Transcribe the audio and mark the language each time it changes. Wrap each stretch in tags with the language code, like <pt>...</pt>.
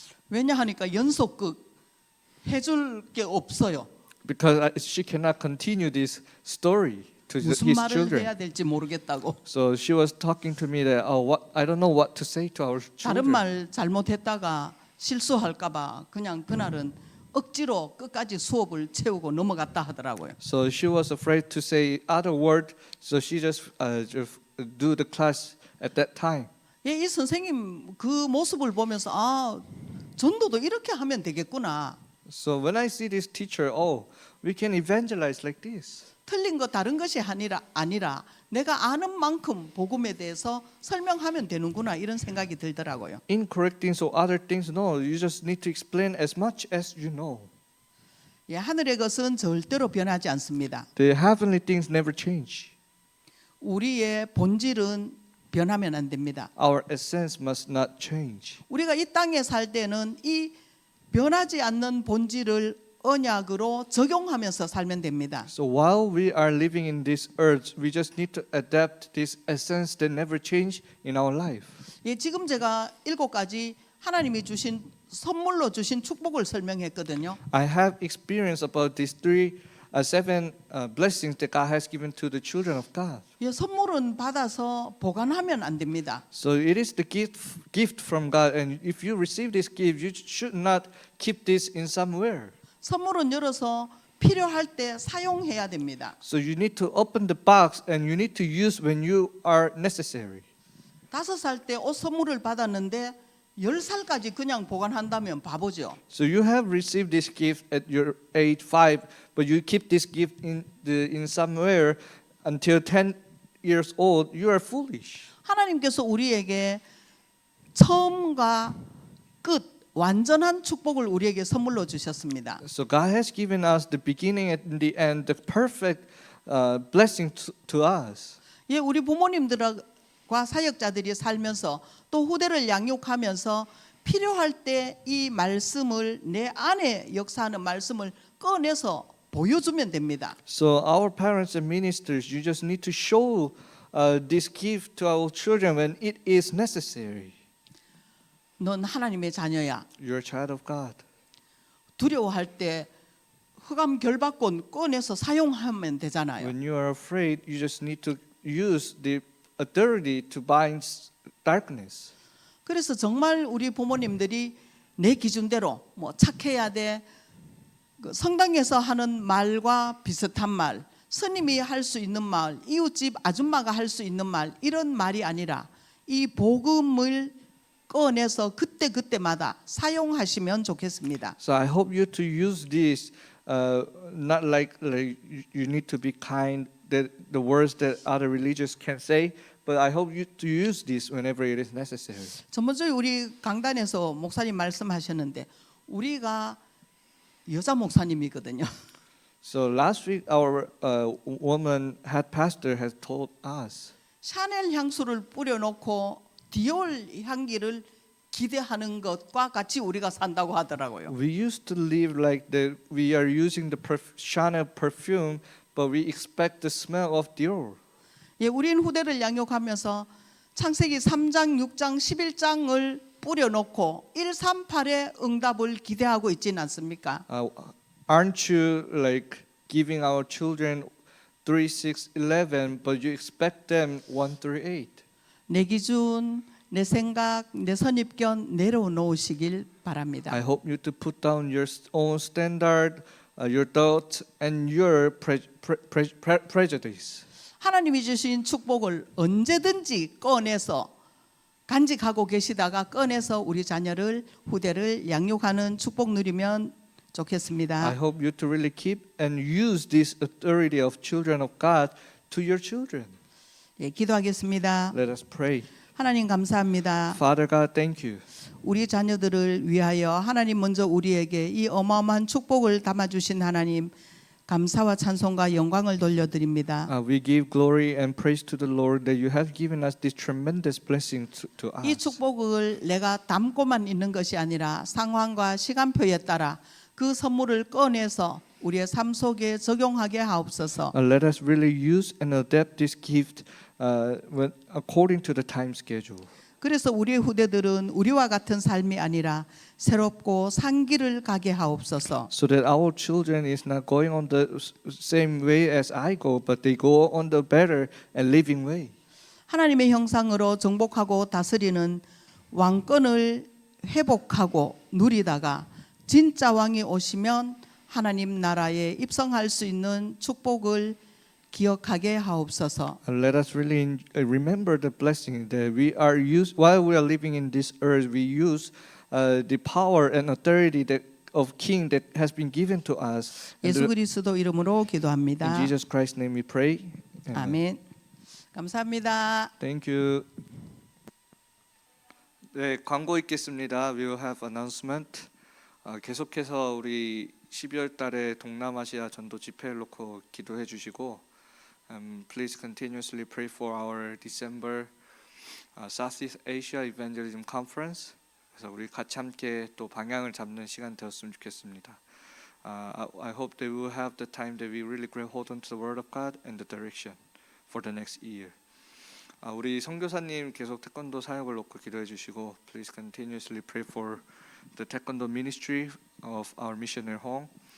<ko>왜냐하니까 연속극 해줄 게 없어요.</ko> <en>because she cannot continue this story to</en> <ko>무슨</ko> <en>his</en> <ko>말을</ko> <en>children.</en> <ko>해야 될지 모르겠다고.</ko> <en>So she was talking to me that I don't know what to say to our</en> <ko>다른</ko> <en>children.</en> <ko>말 잘못했다가 실수할까봐 그냥 그날은 억지로 끝까지 수업을 채우고 넘어갔다 하더라고요.</ko> <en>So she was afraid to say other word, so she just do the class at that time.</en> <ko>예, 이 선생님 그 모습을 보면서 아 전도도 이렇게 하면 되겠구나.</ko> <en>So when I see this teacher, we can evangelize like this.</en> <ko>틀린 거 다른 것이 아니라 내가 아는 만큼 복음에 대해서 설명하면 되는구나 이런 생각이 들더라고요.</ko> <en>Incorrect things or other things, no. You just need to explain as much as you know.</en> <ko>예, 하늘의 것은 절대로 변하지 않습니다.</ko> <en>The heavenly things never change.</en> <ko>우리의 본질은 변하면 안 됩니다.</ko> <en>Our essence must not change.</en> <ko>우리가 이 땅에 살 때는 이 변하지 않는 본질을 언약으로 적용하면서 살면 됩니다.</ko> <en>So while we are living in this earth, we just need to adapt this essence that never change in our life.</en> <ko>예, 지금 제가 7가지 하나님이 주신 선물로 주신 축복을 설명했거든요.</ko> <en>I have experience about these seven blessings that God has given to the children of God.</en> <ko>예, 선물은 받아서 보관하면 안 됩니다.</ko> <en>So it is the gift from God, and if you receive this gift, you should not keep this in somewhere.</en> <ko>선물은 열어서 필요할 때 사용해야 됩니다.</ko> <en>So you need to open the box, and you need to use when you are necessary.</en> <ko>5살 때 옷 선물을 받았는데 10살까지 그냥 보관한다면 바보죠.</ko> <en>So you have received this gift at your age 5, but you keep this gift in somewhere until 10 years old. You are foolish.</en> <ko>하나님께서 우리에게 처음과 끝 완전한 축복을 우리에게 선물로 주셨습니다.</ko> <en>So God has given us the beginning and the end, the perfect blessing to us.</en> <ko>예, 우리 부모님들과 사역자들이 살면서 또 후대를 양육하면서 필요할 때 이 말씀을 내 안에 역사하는 말씀을 꺼내서 보여주면 됩니다.</ko> <en>So our parents and ministers, you just need to show this gift to our children when it is necessary.</en> <ko>넌 하나님의 자녀야.</ko> <en>You're a child of God.</en> <ko>두려워할 때 흑암 결박권 꺼내서 사용하면 되잖아요.</ko> <en>When you are afraid, you just need to use the authority to bind darkness.</en> <ko>그래서 정말 우리 부모님들이 내 기준대로 뭐 착해야 돼. 그 성당에서 하는 말과 비슷한 말, 스님이 할 수 있는 말, 이웃집 아줌마가 할 수 있는 말 이런 말이 아니라 이 복음을 꺼내서 그때마다 사용하시면 좋겠습니다.</ko> <en>So I hope you to use this, not like you need to be kind, that the words that other religious can say, but I hope you to use this whenever it is necessary.</en> <ko>전번주에 우리 강단에서 목사님 말씀하셨는데 우리가 여자 목사님이거든요.</ko> <en>So last week our woman head pastor has told us.</en> <ko>샤넬 향수를 뿌려놓고 디올 향기를 기대하는 것과 같이 우리가 산다고 하더라고요.</ko> <en>We used to live like that. We are using the Chanel perfume, but we expect the smell of Dior.</en> <ko>예, 우린 후대를 양육하면서 창세기 3장, 6장, 11장을 뿌려놓고 138의 응답을 기대하고 있지는 않습니까?</ko> <en>Aren't you like giving our children 3, 6, 11, but you expect them 1 through 8?</en> <ko>내 기준, 내 생각, 내 선입견 내려놓으시길 바랍니다.</ko> <en>I hope you to put down your own standard, your thoughts, and your prejudice.</en> <ko>하나님이 주신 축복을 언제든지 꺼내서 간직하고 계시다가 꺼내서 우리 자녀를 후대를 양육하는 축복 누리면 좋겠습니다.</ko> <en>I hope you to really keep and use this authority of children of God to your children.</en> <ko>예, 기도하겠습니다.</ko> <en>Let us pray.</en> <ko>하나님 감사합니다.</ko> <en>Father God, thank you.</en> <ko>우리 자녀들을 위하여 하나님 먼저 우리에게 이 어마어마한 축복을 담아주신 하나님 감사와 찬송과 영광을 돌려드립니다.</ko> <en>We give glory and praise to the Lord that you have given us this tremendous blessing to</en> <ko>이</ko> <en>us.</en> <ko>축복을 내가 담고만 있는 것이 아니라 상황과 시간표에 따라 그 선물을 꺼내서 우리의 삶 속에 적용하게 하옵소서.</ko> <en>Let us really use and adapt this gift according to the time schedule.</en> <ko>그래서 우리의 후대들은 우리와 같은 삶이 아니라 새롭고 상기를 가게 하옵소서.</ko> <en>So that our children is not going on the same way as I go, but they go on the better and living way.</en> <ko>하나님의 형상으로 정복하고 다스리는 왕권을 회복하고 누리다가 진짜 왕이 오시면 하나님 나라에 입성할 수 있는 축복을 기억하게 하옵소서.</ko> <en>Let us really remember the blessing that we are used while we are living in this earth. We use the power and authority that of King that has been given to us.</en> <ko>예수 그리스도 이름으로 기도합니다.</ko> <en>In Jesus Christ's name we pray.</en> <ko>아멘. 감사합니다.</ko> <en>Thank you.</en> <ko>네, 광고 있겠습니다.</ko> <en>We will have announcement.</en> <ko>계속해서 우리 12월 달에 동남아시아 전도 집회를 놓고 기도해 주시고</ko> <en>please continuously pray for our December Southeast Asia Evangelism Conference.</en> <ko>그래서 우리 같이 함께 또 방향을 잡는 시간 되었으면 좋겠습니다.</ko> <en>I hope that we will have the time that we really grab hold onto the Word of God and the direction for the next year.</en> <ko>우리 선교사님 계속 태권도 사역을 놓고 기도해 주시고</ko> <en>please continuously pray for the taekwondo ministry of our missionary home.</en>